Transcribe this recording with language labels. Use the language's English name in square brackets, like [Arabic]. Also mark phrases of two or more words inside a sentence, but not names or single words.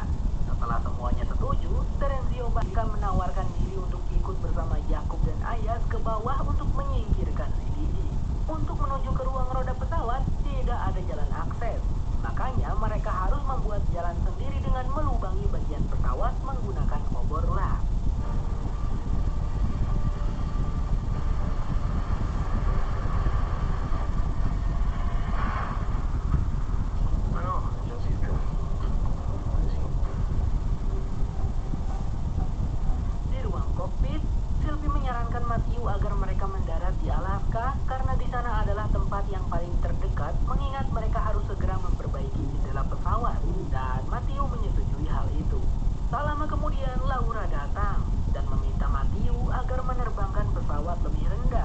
[Indonesian] Setelah semuanya setuju, Terenzio bahkan menawarkan diri untuk ikut bersama Yakub dan Ayas ke bawah untuk menyingkirkan si Didi. Untuk menuju ke ruang roda pesawat, tidak ada jalan akses. Makanya mereka harus membuat jalan sendiri dengan melubangi bagian pesawat menggunakan obor las. [French] Alors, j'insiste. Vas-y. [Indonesian] Di ruang kokpit, Sylvie menyarankan Matthew agar mereka mendarat di Alaska karena di sana adalah tempat yang paling terdekat mengingat mereka harus segera memperbaiki jendela pesawat. Dan Matthew menyetujui hal itu. Tak lama kemudian Laura datang dan meminta Matthew agar menerbangkan pesawat lebih rendah.